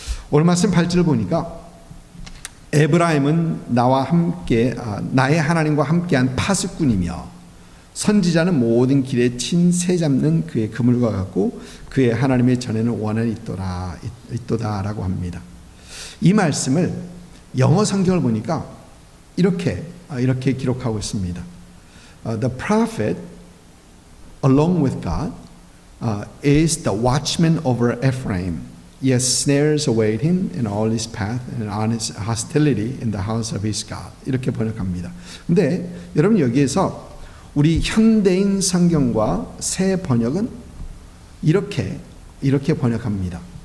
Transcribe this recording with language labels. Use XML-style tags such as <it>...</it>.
<ko>오늘 말씀 8절을 보니까 에브라임은 나의 하나님과 함께한 파수꾼이며 선지자는 모든 길에 친 새 잡는 그의 그물과 같고 그의 하나님의 전에는 원한이 있도다라고 합니다. 이 말씀을 영어 성경을 보니까 이렇게 기록하고 있습니다.</ko> <en>The prophet, along with God, is the watchman over Ephraim. Yes, snares await him in all his path and on his hostility in the house of his God.</en> <ko>이렇게 번역합니다. 근데 여러분, 여기에서 우리 현대인 성경과 새 번역은 이렇게 번역합니다.</ko>